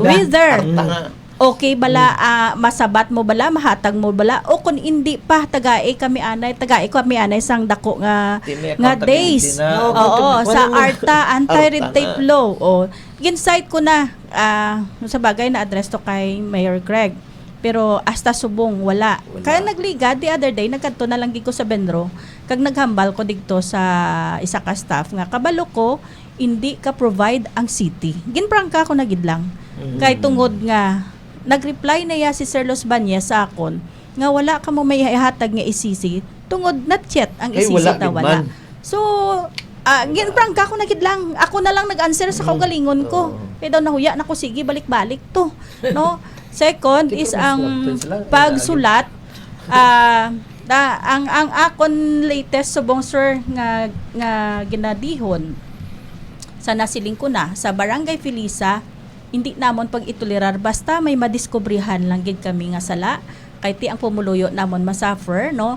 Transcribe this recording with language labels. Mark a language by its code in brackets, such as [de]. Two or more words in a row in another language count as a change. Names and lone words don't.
[hil] Whether okay bala, masabat mo bala, mahatag mo bala, o kung hindi pa, tagai kami anay sang dako nga days. Oo, sa ARTA, [en] anti-red tape law. [hil] Gin-cite ko na, sa bagay na address to kay Mayor Greg. Pero hasta subong wala. Kaya nagliga [en] the other day [hil] nagkadto na lang gid ko sa Benro kag naghambal ko didto sa isa ka staff nga kabalo ko hindi ka provide ang city. Ginprangka ko na gid lang. Kay tungod nga nagreply na ya si Sir Los Bañez sa akon nga wala ka mo may ihatag nga isisi tungod [en] not yet [hil] ang isisi ta wala. So ginprangka ko na gid lang. Ako na lang nag-answer sa kaugalingon ko. Kay daw nahuya nako sige balik-balik to. No? Second is ang pagsulat ang akon latest subong sir nga ginadihon sa nasiling ko na sa Barangay Filisa hindi namon pag itolerar basta may madiskubrihan lang gid kami nga sala kay ti ang pumuluyo namon masuffer no.